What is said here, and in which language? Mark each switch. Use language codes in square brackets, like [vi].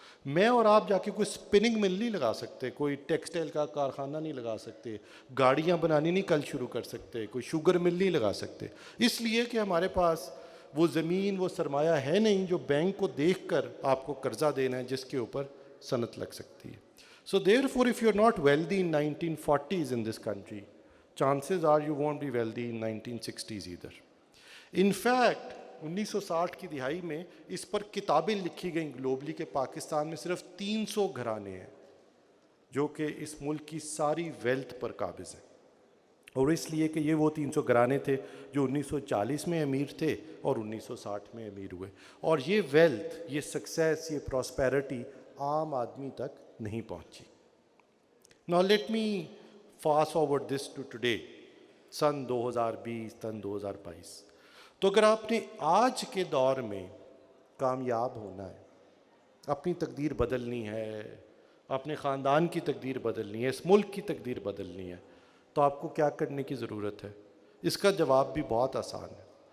[ur] میں اور آپ جا کے کوئی اسپننگ مل نہیں لگا سکتے، کوئی ٹیکسٹائل کا کارخانہ نہیں لگا سکتے، گاڑیاں بنانی نہیں کل شروع کر سکتے، کوئی شوگر مل نہیں لگا سکتے، اس لیے کہ ہمارے پاس وہ زمین، وہ سرمایہ ہے نہیں جو بینک کو دیکھ کر آپ کو قرضہ دینا ہے جس کے اوپر صنعت لگ سکتی ہے. [en] So therefore if you are not wealthy in 1940s in this country, chances are you won't be wealthy in 1960s either. In fact [ur] 1960 کی دہائی میں اس پر کتابیں لکھی گئیں گلوبلی کہ پاکستان میں صرف 300 گھرانے ہیں جو کہ اس ملک کی ساری ویلتھ پر قابض ہیں. اور اس لیے کہ یہ وہ 300 گھرانے تھے جو 1940 میں امیر تھے اور 1960 میں امیر ہوئے. اور یہ ویلتھ، یہ سکسیس، یہ پراسپیرٹی عام آدمی تک نہیں پہنچی. [en] Now let me fast forward this to today, [ur] سن 2020، سن 2022. تو اگر آپ نے آج کے دور میں کامیاب ہونا ہے، اپنی تقدیر بدلنی ہے، اپنے خاندان کی تقدیر بدلنی ہے، اس ملک کی تقدیر بدلنی ہے، تو آپ کو کیا کرنے کی ضرورت ہے؟ اس کا جواب بھی بہت آسان ہے.